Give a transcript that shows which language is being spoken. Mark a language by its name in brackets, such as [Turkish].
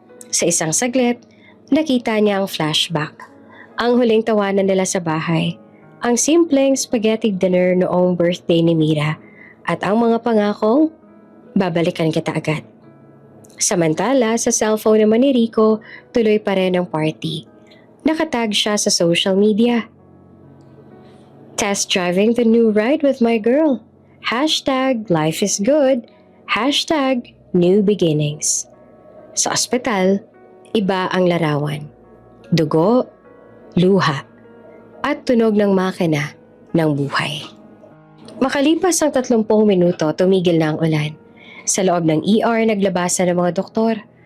[Filipino] Sa isang saglit, nakita niya ang flashback. Ang huling tawanan nila sa bahay. Ang simpleng spaghetti dinner noong birthday ni Mira. At ang mga pangakong, babalikan kita agad. Samantala, sa cellphone naman ni Rico, tuloy pa rin ang party. Nakatag siya sa social media. [English] Test driving the new ride with my girl. #life is good. #new beginnings. [Filipino] Sa ospital, iba ang larawan. Dugo, luha, at tunog ng makina ng buhay. Makalipas ang 30 minuto, tumigil na ang ulan. Sa loob ng ER, naglabasan ng mga doktor.